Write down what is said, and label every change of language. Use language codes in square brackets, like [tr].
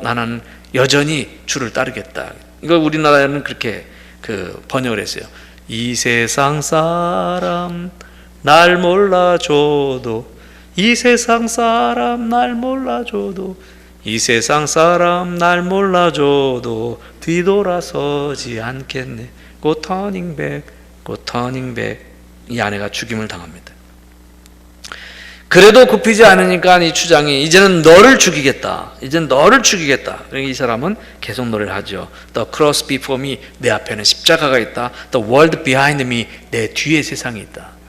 [ko] 나는 여전히 주를 따르겠다. 이걸 우리나라에는 그렇게 번역을 했어요. 이 세상 사람 날 몰라줘도, 이 세상 사람 날 몰라줘도, 이 세상 사람 날 몰라줘도 뒤돌아서지 않겠네. [en] Go turning back, go turning back. [ko] 이 아내가 죽임을 당합니다. 그래도 굽히지 않으니까 이 추장이 이제는 너를 죽이겠다. 이제는 너를 죽이겠다. 그러니까 이 사람은 계속 노래를 하죠. [en] The cross before me. [ko] 내 앞에는 십자가가 있다. [en] The world behind me. [ko] 내 뒤에 세상이 있다.